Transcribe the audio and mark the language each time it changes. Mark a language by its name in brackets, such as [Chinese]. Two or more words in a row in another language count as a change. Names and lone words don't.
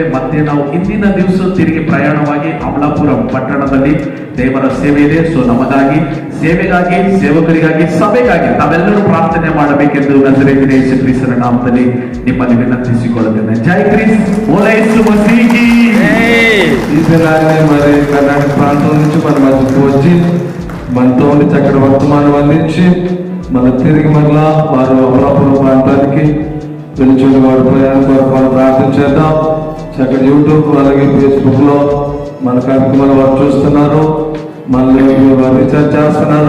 [Kannada] ಮತ್ತೆ ನಾವು ಇಂದಿನ ದಿವಸ ತಿರುಗಿ ಪ್ರಯಾಣವಾಗಿ ಅಮಲಾಪುರಂ ಪಟ್ಟಣದಲ್ಲಿ ದೇವರ ಸೇವೆ ಇದೆ. ಸೊ ನಮಗಾಗಿ, ಸೇವೆಗಾಗಿ, ಸೇವಕರಿಗಾಗಿ, ಸಭೆಗಾಗಿ ತಾವೆಲ್ಲರೂ ಪ್ರಾರ್ಥನೆ ಮಾಡಬೇಕೆಂದು ನಜರೇತಿನ ಯೇಸು ಕ್ರಿಸ್ತನ ನಾಮದಲ್ಲಿ ನಿಮ್ಮಲ್ಲಿ ವಿನಂತಿಸಿಕೊಳ್ಳುತ್ತೇನೆ. ಜೈ ಕ್ರಿಸ್ತ, ಓಲಾ ಯೇಸು ಮಸೀಹಿ. [Telugu] ఈ దినాన్ని మరి కర్ణాటక ప్రాంతం నుంచి మన మధ్యకు వచ్చి మనతో ఉండి చక్కటి వర్తమానం అందించి మన తిరిగి మరలా వారు అమలాపురం ప్రాంతానికి వెళ్ళి వారి ప్రయాణం కొరకు మనం ప్రార్థన చేద్దాం. చక్కటి యూట్యూబ్ అలాగే ఫేస్బుక్ లో మన కార్యక్రమాలు వారు చూస్తున్నారు, మళ్ళీ వారు రీఛార్జ్ చేస్తున్నారు.